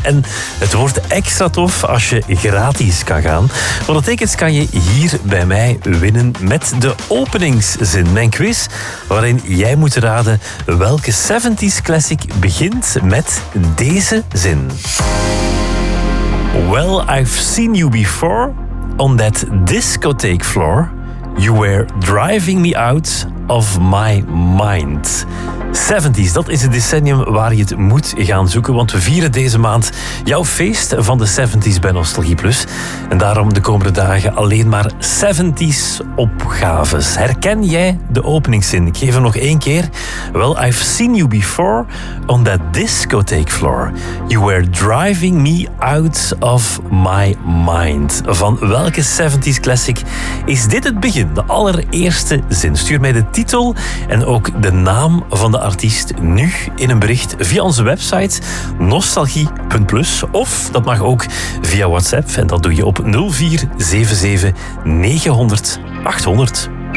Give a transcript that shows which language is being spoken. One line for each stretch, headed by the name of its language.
Dutch: En het wordt extra tof als je gratis kan gaan. Want de tickets kan je hier bij mij winnen met de openingszin. Mijn quiz, waarin jij moet raden welke 70s classic begint met deze zin.
English: Well, I've seen you before on that discotheque floor. You were driving me out of my mind.
Dutch: 70s, dat is het decennium waar je het moet gaan zoeken, want we vieren deze maand jouw feest van de 70s bij Nostalgie Plus. En daarom de komende dagen alleen maar 70s opgaves. Herken jij de openingszin? Ik geef hem nog één keer.
English: Well, I've seen you before on that discotheque floor. You were driving me out of my mind.
Dutch: Van welke 70s classic is dit het begin? De allereerste zin. Stuur mij de titel en ook de naam van de artiest nu in een bericht via onze website nostalgie.plus of dat mag ook via WhatsApp en dat doe je op 0477 900 800.